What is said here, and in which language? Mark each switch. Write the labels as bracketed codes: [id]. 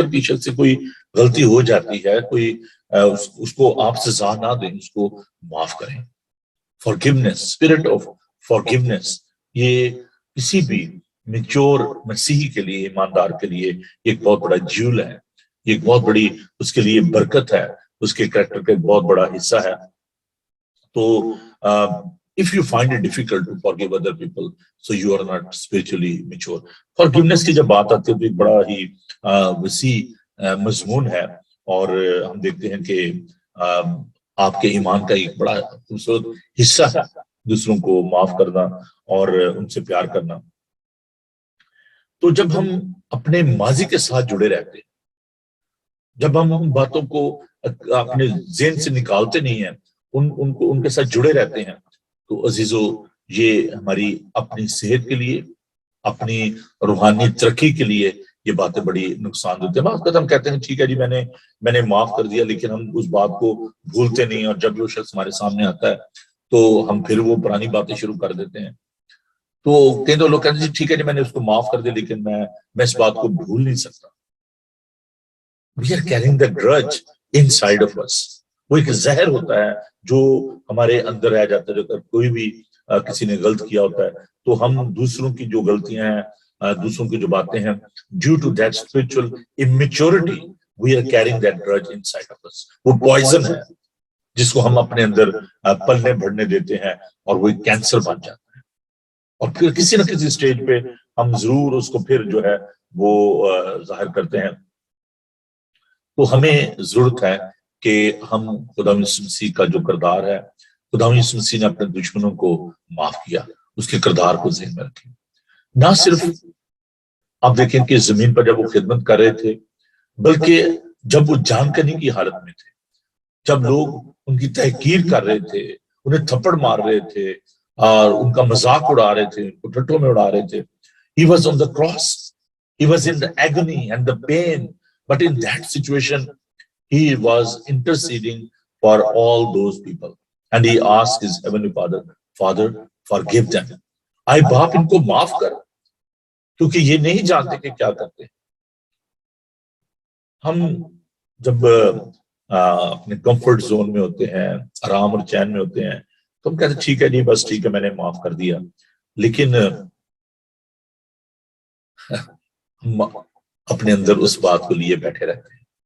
[ur] اگر پیچھے سے کوئی غلطی ہو جاتی ہے, کوئی اس کو آپ سزا نہ دیں, اس کو معاف کریں. فارگیونیس, اسپرٹ آف فارگیونیس, یہ کسی بھی میچور مسیحی کے لیے, ایماندار کے لیے ایک بہت بڑا جیول ہے, ایک بہت بڑی اس کے لیے برکت ہے, اس کے کریکٹر کا ایک بہت بڑا حصہ ہے. [en] تو if you find it difficult to forgive other people, so you are not spiritually mature. [ur] Forgiveness کی جب بات آتی ہے تو ایک بڑا ہی وسیع مضمون ہے, اور ہم دیکھتے ہیں کہ آپ کے ایمان کا ایک بڑا خوبصورت حصہ ہے دوسروں کو معاف کرنا اور ان سے پیار کرنا. تو جب ہم اپنے ماضی کے ساتھ جڑے رہتے ہیں, جب ہم ان باتوں کو اپنے ذہن سے نکالتے نہیں ہیں, ان کے ساتھ جڑے رہتے ہیں, تو عزیزو یہ ہماری اپنی صحت کے لیے, اپنی روحانی ترقی کے لیے یہ باتیں بڑی نقصان دیتے ہیں. بعض اوقات ہم کہتے ہیں ٹھیک ہے جی میں نے معاف کر دیا, لیکن ہم اس بات کو بھولتے نہیں, اور جب وہ شخص ہمارے سامنے آتا ہے تو ہم پھر وہ پرانی باتیں شروع کر دیتے ہیں. تو کئی دو لوگ کہتے ہیں ٹھیک ہے جی میں نے اس کو معاف کر دیا, لیکن میں اس بات کو بھول نہیں سکتا. [en] We are carrying the grudge inside of us. [ur] وہ ایک زہر ہوتا ہے جو ہمارے اندر رہ جاتا ہے. اگر کوئی بھی کسی نے غلط کیا ہوتا ہے تو ہم دوسروں کی جو غلطیاں ہیں, دوسروں کی جو باتیں ہیں, [en] due to that spiritual immaturity we are carrying that grudge inside of us. [ur] وہ پوائزن ہے جس کو ہم اپنے اندر پلنے بڑھنے دیتے ہیں, اور وہ ایک کینسر بن جاتا ہے, اور پھر کسی نہ کسی سٹیج پہ ہم ضرور اس کو پھر جو ہے وہ ظاہر کرتے ہیں. تو ہمیں ضرورت ہے کہ ہم خدا یسوع مسیح کا جو کردار ہے, خدا یسوع مسیح نے اپنے دشمنوں کو معاف کیا, اس کے کردار کو ذہن میں رکھیں. نہ صرف آپ دیکھیں کہ زمین پر جب وہ خدمت کر رہے تھے, بلکہ جب وہ جان کنی کی حالت میں تھے, جب لوگ ان کی تحقیر کر رہے تھے, انہیں تھپڑ مار رہے تھے اور ان کا مذاق اڑا رہے تھے, ان کو ٹھٹوں میں اڑا رہے تھے. [en] He was on the cross. He was in the agony and the pain. But in that situation, he was interceding for all those people. And he asked his heavenly Father, Father, forgive them. [ur] اے باپ ان کو معاف کر, کیونکہ یہ نہیں جانتے کہ کیا کرتے ہیں. ہم جب اپنے کمفرٹ زون میں ہوتے ہیں, آرام اور چین میں ہوتے ہیں, تو ہم کہتے ہیں ٹھیک ہے جی, بس ٹھیک ہے, میں نے معاف کر دیا. لیکن ہم اپنے اندر اس بات کو لیے بیٹھے رہتے ہیں.